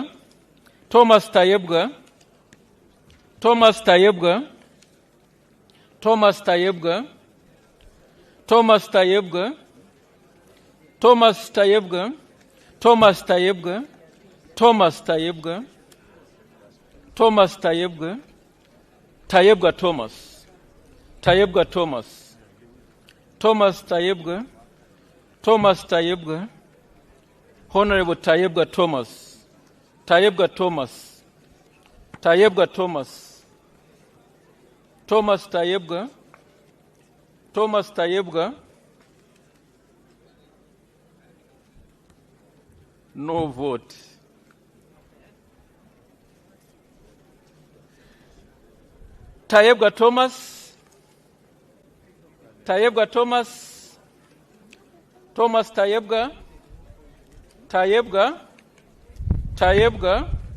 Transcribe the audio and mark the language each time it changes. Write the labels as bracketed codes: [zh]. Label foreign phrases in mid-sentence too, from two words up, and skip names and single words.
[en] Thomas Tayebga. Thomas Tayebga. Thomas Tayebga. Thomas Tayebga. Thomas Tayebga. Thomas Tayebga. Thomas Tayebwa, Thomas Tayebwa, Tayebwa Thomas, Tayebwa Thomas, Thomas Tayebwa, Thomas Tayebwa, Honorable Tayebwa Thomas, Tayebwa Thomas, Tayebwa Thomas, Thomas Tayebwa, Thomas Tayebwa, no vote. Tayebwa Thomas, Tayebwa Thomas, Thomas Tayebwa, Tayebwa, Tayebwa,